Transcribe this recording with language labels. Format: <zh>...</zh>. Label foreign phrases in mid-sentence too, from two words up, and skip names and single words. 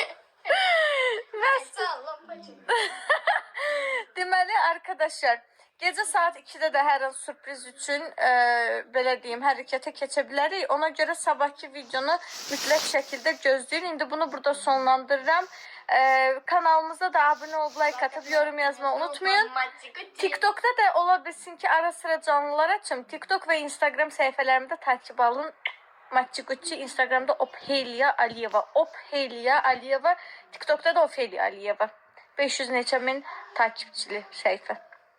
<tr>Neyse Allah'ım bacım.</tr> <az>Deməli arkadaşlar, gece saat 2'də də hər an sürpriz üçün belə deyim, hərəkətə keçə bilərik. Ona görə sabahki videonu mütləq şəkildə gözləyin. İndi bunu burada sonlandırıram.</az> <tr>Kanalımıza da abone olup like atıp yorum yazmayı unutmayın.</tr> <az>TikTok'ta da ola bilsin ki ara sıra canlılar açım.</az> <tr>TikTok ve Instagram sayfalarımda takip alın. Matchigucci, Instagram'da Ophelia Aliyeva. Ophelia Aliyeva. TikTok'ta da Ophelia Aliyeva. 500 neçə min takipçili sayfa.</tr>